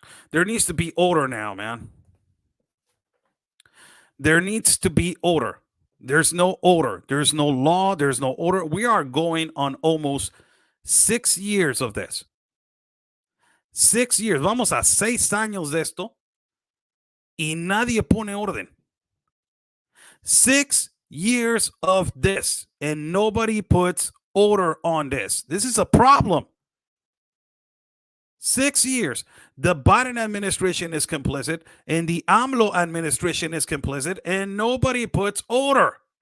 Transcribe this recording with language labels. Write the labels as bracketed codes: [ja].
[en] There needs to be order now, man. There needs to be order. There's no order. There's no law. There's no order. We are going on almost 6 years of this. 6 years. [es] Vamos a 6 años de esto y nadie pone orden. [en] 6 years of this and nobody puts order on this. This is a problem. 6 years. The Biden administration is complicit, and the AMLO administration is complicit, and nobody puts order.